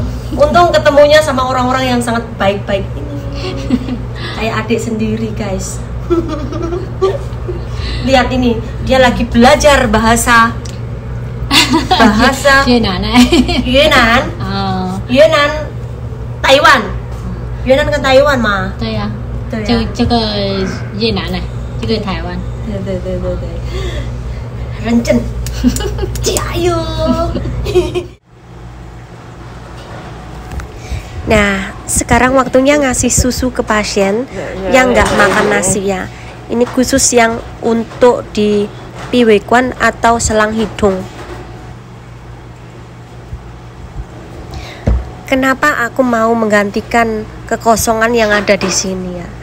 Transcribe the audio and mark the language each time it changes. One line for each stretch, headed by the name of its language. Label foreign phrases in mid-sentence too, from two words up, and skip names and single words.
Indonesian: Untung ketemunya sama orang-orang yang sangat baik-baik ini. Kayak adik sendiri guys. Lihat ini, dia lagi belajar bahasa Yunnan Yunnan Taiwan.
Chinese: Yunnan 跟台湾嘛？对呀，对呀，这个越南呢，这个台湾。对，认真，加油！
Indonesian: Nah, sekarang waktunya ngasih susu ke pasien yang nggak makan nasi ya. Ini khusus yang untuk di piwekwan atau selang hidung. Kenapa aku mau menggantikan kekosongan yang ada di sini ya?